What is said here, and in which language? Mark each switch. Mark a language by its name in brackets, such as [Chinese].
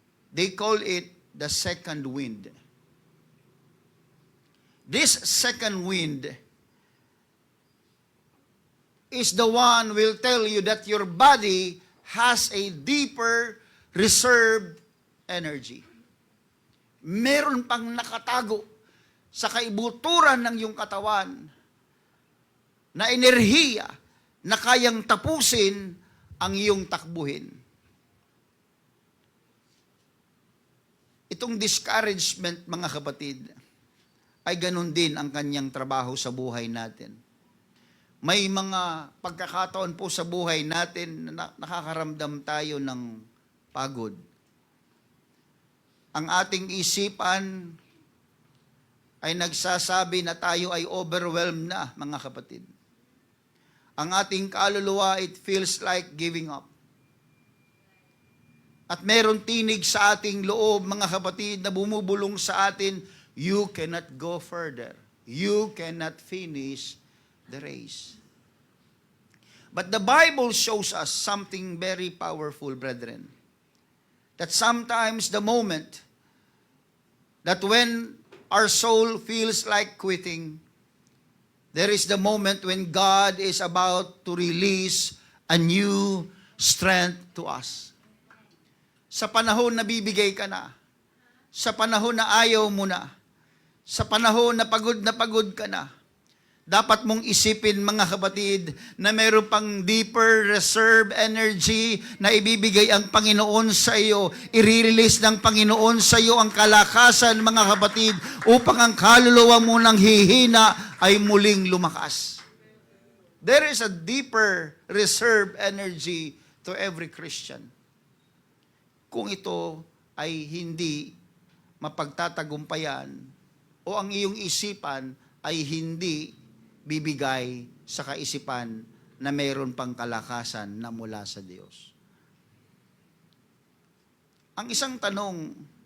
[English] They call it the second wind. This second wind is the one will tell you that your body has a deeper reserved energy. [Filipino] Meron pang nakatago sa kaibuturan ng iyong katawan na enerhiya na kayang tapusin ang iyong takbuhin. Itong discouragement, mga kapatid, ay ganun din ang kanyang trabaho sa buhay natin. May mga pagkakataon po sa buhay natin na nakakaramdam tayo ng pagod. Ang ating isipan ay nagsasabi na tayo ay overwhelmed na, mga kapatid. Ang ating kaluluwa, [English] it feels like giving up. [Filipino] At meron tinig sa ating loob, mga kapatid, na bumubulong sa atin, [English] you cannot go further. You cannot finish the race. But the Bible shows us something very powerful, brethren. That sometimes the moment that when our soul feels like quitting, there is the moment when God is about to release a new strength to us. [Filipino] Sa panahon na bibigay ka na, sa panahon na ayaw mo na, sa panahon na pagod ka na, dapat mong isipin, mga kapatid, na mayroon pang [English] deeper reserve energy [Filipino] na ibibigay ang Panginoon sa iyo. I-release ng Panginoon sa iyo ang kalakasan, mga kapatid, upang ang kaluluwa mo nang hihina ay muling lumakas. [English] There is a deeper reserve energy to every Christian. [Filipino] Kung ito ay hindi mapagtatagumpayan o ang iyong isipan ay hindi bibigay sa kaisipan na mayroon pang kalakasan na mula sa Diyos. Ang isang tanong